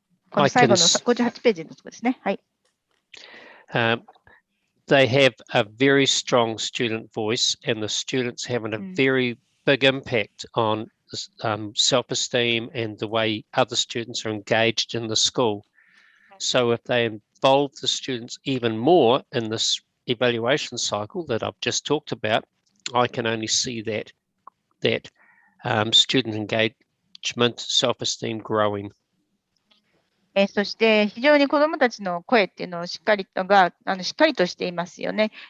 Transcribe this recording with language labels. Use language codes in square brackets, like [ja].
[ja] この最後の58ページのところですね。はい。 [en] They have a very strong student voice, and the students having a very big impact on self-esteem and the way other students are engaged in the school. So if they involve the students even more in this evaluation cycle that I've just talked about, I can only see that student engagement, self-esteem growing. [ja] そして非常に子どもたちの声っていうのをしっかりとしていますよね。